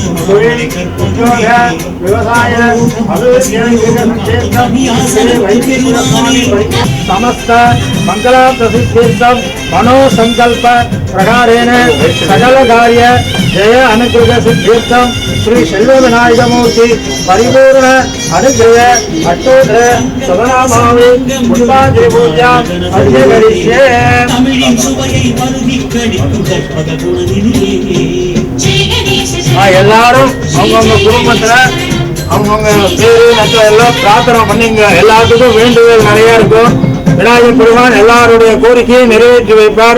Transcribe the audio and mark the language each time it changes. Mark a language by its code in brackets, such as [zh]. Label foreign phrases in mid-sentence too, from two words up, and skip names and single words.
[sa] व्यवसाय समस्त मंगला प्रसिद्धीर्थम मनोसंकल्प प्रकारेण सकल कार्य जय अनुग्रह सिद्धीर्थम श्री शैव विनायक मूर्ति परिपूर्ण अनुग्रह अष्टोत्तर शतनामावली पुष्पांजलि पूजा अद्य करिष्ये [ta] எல்லாரும் அவங்கவுங்க குடும்பத்துல அவங்கவுங்க பேரு நட்சத்திரம் எல்லாம் பிரார்த்தனை பண்ணீங்க. எல்லாத்துக்கும் வேண்டுதல் நிறைய இருக்கும். விநாயகர் பெருமான் எல்லாருடைய கோரிக்கையை நிறைவேற்றி வைப்பார்.